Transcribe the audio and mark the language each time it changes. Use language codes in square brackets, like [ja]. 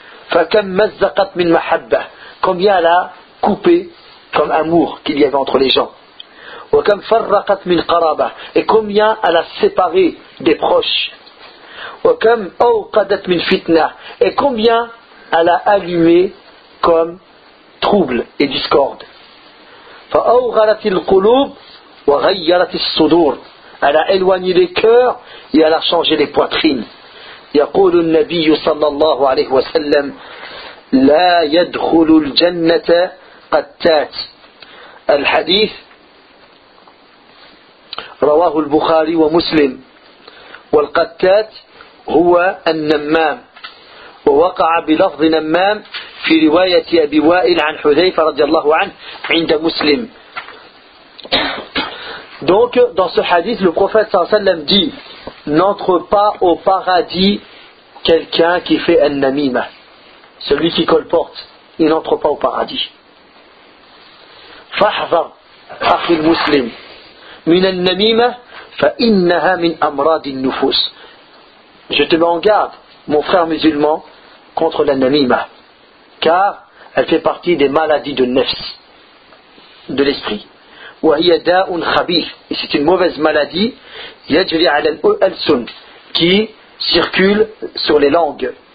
[ar] Fakam mazzaqat min mahabba. [fr] Combien elle a coupé comme amour qu'il y avait entre les gens. [ar] وكم فرقت من قرابة [fr] combien elle a séparé des proches. [ar] وكم أوقدت من فتنة [fr] et combien elle a allumé comme trouble et discorde. [ar] فأوغلت القلوب وغيرت الصدور. [fr] Elle a éloigné les cœurs et elle a changé les poitrines. [ar] يقول النبي صلى الله عليه وسلم لا يدخل الجنة قتات. الحديث رواه البخاري ومسلم. والقتات هو النمام، ووقع بلفظ نمام في رواية أبي وائل عن حذيفة رضي الله عنه عند مسلم. [fr] Donc dans ce hadith, le prophète sallallahu alayhi wa sallam dit: n'entre pas au paradis quelqu'un qui fait un namima, celui qui colporte, il n'entre pas au paradis. [ar] فاحذر أخي المسلم من النميمة فإنها من أمراض النفوس. [fr] Je te mets en garde, mon frère musulman, contre la namima, car elle fait partie des maladies de nefs, de l'esprit. [ar] وهي داء خبيث. [fr] Et c'est une mauvaise maladie, [ar] يجري على الألسن, [fr] qui circule sur les langues.